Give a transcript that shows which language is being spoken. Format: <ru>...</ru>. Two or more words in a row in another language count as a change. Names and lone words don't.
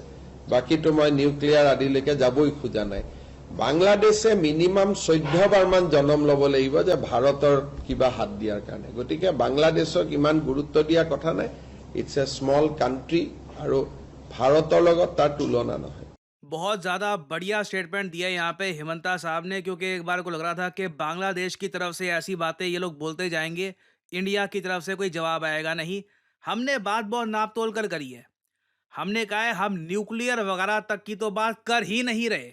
<as>বাকীটো মই নিউক্লিয়াৰ আদিলৈকে যাবই খোজা নাই। বাংলাদেশে মিনিমাম 14 বাৰ মান জনম ল'ব লাগিব যে ভাৰতৰ কিবা হাত দিয়াৰ কাৰণে। গতিকে বাংলাদেশক ইমান গুৰুত্ব দিয়া কথা নাই।</as> <en>It's a small country</en> <as>আৰু ভাৰতৰ লগত তাৰ তুলনা নহয়।</as> <hi>बहुत ज्यादा बढ़िया स्टेटमेंट दिया यहाँ पे हेमंता साहब ने, क्योंकि एक बार को लग रहा था कि बांग्लादेश की तरफ से ऐसी बातें ये लोग बोलते जाएंगे, इंडिया की तरफ से कोई जवाब आएगा नहीं। हमने बात बहुत नाप तोल कर करी है। हमने कहा है हम न्यूक्लियर वगैरह तक की तो बात कर ही नहीं रहे।</hi>